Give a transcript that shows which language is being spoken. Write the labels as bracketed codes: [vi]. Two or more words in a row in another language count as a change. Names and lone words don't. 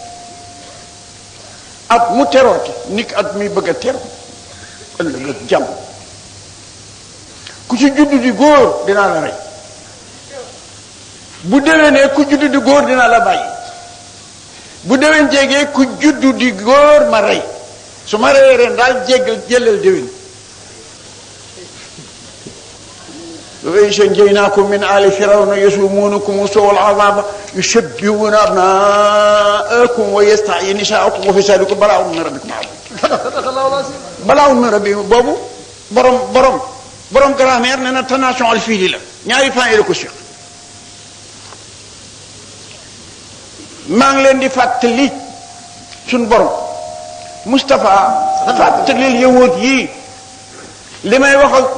[wo] at mu terooti nit at mi bëgg a teru ëllëg ak jàmm ku ci juddu di góor dinaa la rey bu déwénee ku juddu di góor dinaa la bàyyi bu déwén jégee ku juddu di góor ma rey su ma reyee ren daal jëlal déwén [ar] وَإِنْ من آل فرعون يسومونكم سوء العذاب يشبهون أبناءكم ويستحيي نساءكم وفي ذلك بلاء من ربكم عظيم بلاء من ربكم [wo] boobu borom grammaire nee na tenation al fiili la ñaari fan yi la ko Cheikh maa ngi leen di fàttali suñ borom Moustapha fàttalil yawut yi li may wax ak